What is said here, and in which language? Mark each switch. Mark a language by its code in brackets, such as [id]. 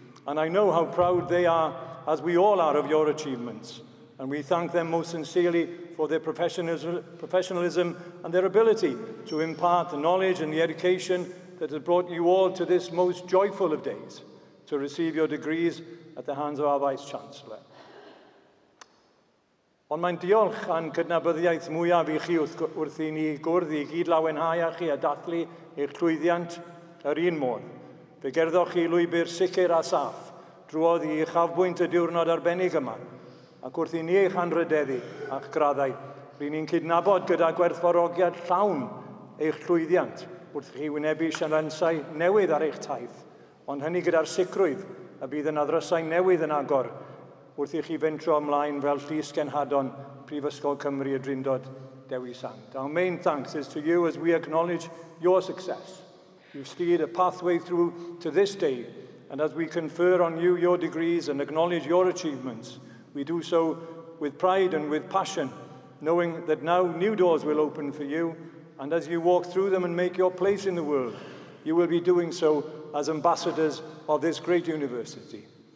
[en] And I know how proud they are, as we all are, of your achievements. And we thank them most sincerely for their professionalism and their ability to impart the knowledge and the education that has brought you all to this most joyful of days, to receive your degrees at the hands of our Vice-Chancellor. [cy] Ond mae'n diolch a'n cydnabyddiaeth mwyaf I chi wrth I ni gwrdd I gyd lawenhau a chi a dathlu eich llwyddiant yr un modd. Fe gerddoch chi lwybr sicr a saff drwodd I uchafbwynt y diwrnod arbennig yma, ac wrth I ni eich anrhydeddu a'ch graddau, rydyn ni'n cydnabod gyda gwerthfawrogiad llawn eich llwyddiant wrth chi wynebu sialensau newydd ar eich taith, ond hynny gyda'r sicrwydd y bydd yn addrysau newydd yn agor wrth I chi fentro ymlaen fel llys genhadon Prifysgol Cymru y Drindod Dewi Sant. [en] Our main thanks is to you as we acknowledge your success. You've steered a pathway through to this day, and as we confer on you your degrees and acknowledge your achievements, we do so with pride and with passion, knowing that now new doors will open for you, and as you walk through them and make your place in the world, you will be doing so as ambassadors of this great university.